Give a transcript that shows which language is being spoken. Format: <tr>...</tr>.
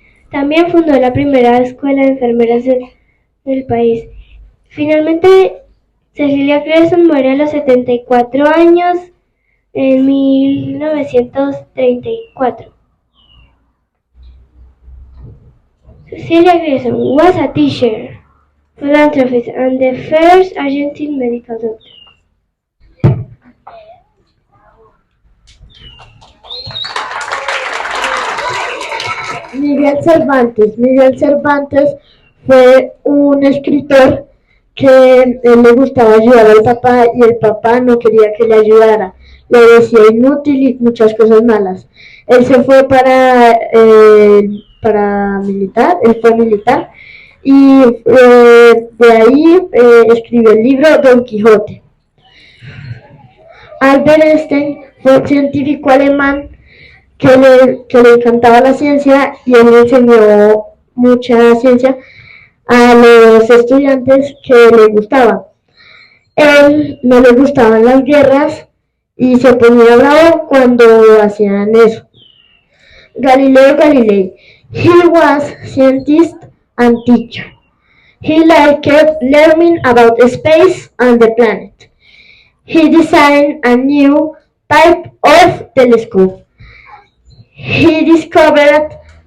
<es>También fundó la primera escuela de enfermeras del país. Finalmente, Cecilia Grierson muere a los 74 años en 1934.</es> <en>Cecilia Grierson was a teacher, philanthropist, and the first Argentine medical doctor.</en> <es>Miguel Cervantes. Miguel Cervantes fue un escritor que él le gustaba ayudar al papá y el papá no quería que le ayudara. Le decía inútil y muchas cosas malas. Él se fue para militar, él fue militar y de ahí escribió el libro Don Quijote. Albert Einstein fue un científico alemán que le encantaba la ciencia y él le enseñó mucha ciencia a los estudiantes que le gustaba. Él no le gustaban las guerras y se ponía bravo cuando hacían eso. Galileo Galilei.</es> <en>He was scientist and teacher. He liked learning about space and the planet. He designed a new type of telescope. He discovered</en>